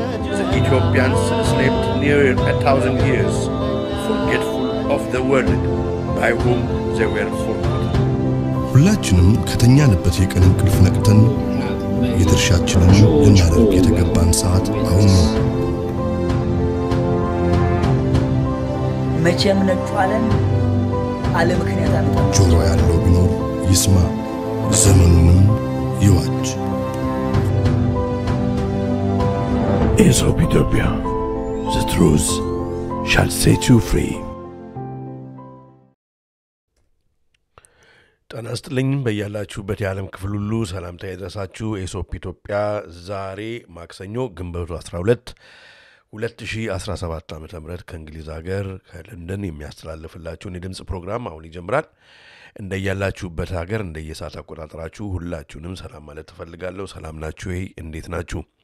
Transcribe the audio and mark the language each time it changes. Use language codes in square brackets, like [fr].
[en] The Ethiopians slept near 1,000 years, forgetful of the world by whom they were forgotten. [am] ሁላችንም ከተኛንበት የቀን እንቅልፍ ነቅተን የድርሻችንን ልናደርግ የተገባን ሰዓት አሁን ነው። መቼም ነጥፋለን አለ ምክንያት አመጣ ጆሮ ያለው ቢኖር ይስማ፣ ዘመኑንም ይዋጅ። [en] Aesop Ethiopia, the truth shall set you free. [am] ጤና ይስጥልኝ በያላችሁበት የዓለም ክፍል ሁሉ ሰላምታ ይድረሳችሁ። ኤሶፕ ኢትዮጵያ ዛሬ ማክሰኞ ግንቦት 12 2017 ዓ.ም ከእንግሊዝ ሀገር ከለንደን የሚያስተላልፍላችሁን የድምጽ ፕሮግራም አሁን ይጀምራል። እንደያላችሁበት ሀገር እንደየሰዓት አቆጣጠራችሁ ሁላችሁንም ሰላም ማለት እፈልጋለሁ። ሰላም ናችሁ? እንዴት ናችሁ?